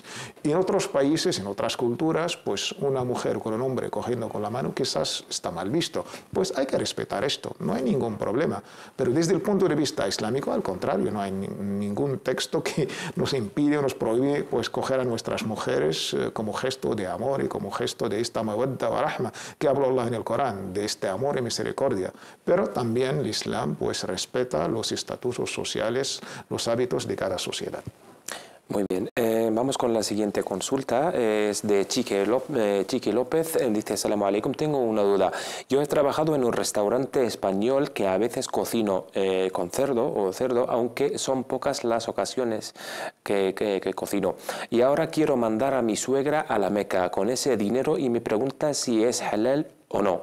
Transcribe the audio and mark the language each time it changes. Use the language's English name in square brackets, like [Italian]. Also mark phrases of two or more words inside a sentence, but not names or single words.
[Spanish] Y en otros países, en otras culturas, pues una mujer con un hombre cogiendo con la mano quizás está mal visto, pues hay que respetar esto, no hay ningún problema. Pero desde el punto de vista islámico, al contrario, no hay ningún texto que nos impide o nos prohíbe pues, coger a nuestras mujeres como gesto de amor y como gesto de esta [Arabic] مودة ورحمة [Spanish] que habló Allah en el Corán, de este amor y misericordia. Pero también el Islam pues, respeta los estatutos sociales, los hábitos de cada sociedad. Muy bien. Vamos con la siguiente consulta, es de Chiqui López, dice: [Arabic] السلام عليكم, [Spanish] tengo una duda. Yo he trabajado en un restaurante español que a veces cocino con cerdo, aunque son pocas las ocasiones que cocino. Y ahora quiero mandar a mi suegra a la Meca con ese dinero y me pregunta si es halal o no.